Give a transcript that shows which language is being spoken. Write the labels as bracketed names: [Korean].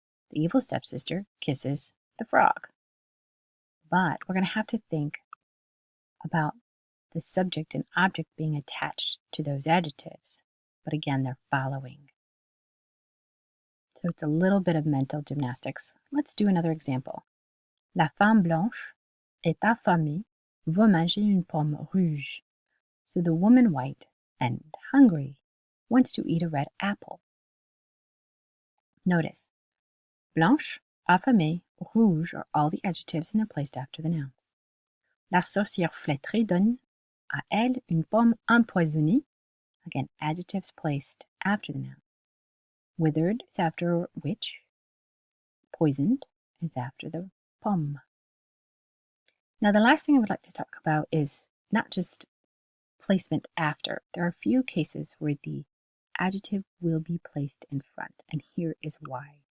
[English] The evil stepsister kisses the frog. But we're going to have to think about the subject and object being attached to those adjectives. But again, they're following. So it's a little bit of mental gymnastics. Let's do another example. [French] La femme blanche est affamée, veut manger une pomme rouge. [English] So the woman white and hungry wants to eat a red apple. Notice, blanche, affamée, rouge are all the adjectives and they're placed after the nouns. [French] La sorcière flétrée donne à elle une pomme empoisonnée. [English] Again, adjectives placed after the noun. Withered is after witch. Poisoned is after the pomme. Now, the last thing I would like to talk about is not just placement after. There are a few cases where the adjective will be placed in front, and here is why.